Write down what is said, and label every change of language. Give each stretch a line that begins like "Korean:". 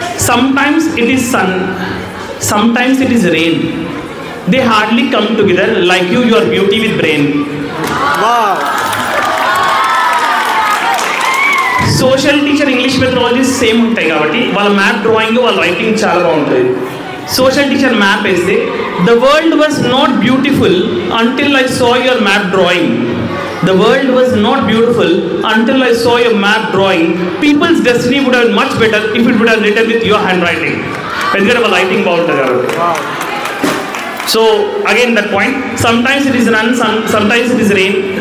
English: Sometimes it is sun, sometimes it is rain. They hardly come together like you, your beauty with brain. Wow. Social teacher English methodology
Telugu: same ఉంటాయి కాబట్టి వాళ్ళ map drawing వాళ్ళ writing చాలా బాగుంటుంది.
English: Social teacher map వేస్తే the world was not beautiful until I saw your map drawing. The world was not beautiful until I saw your map drawing. People's destiny would have been much better if it would have written with your handwriting.
Telugu: ఎందుకంటే వాళ్ళ writing బాగుంటుంది కాబట్టి.
English: So again that point, sometimes it is sometimes it is rain.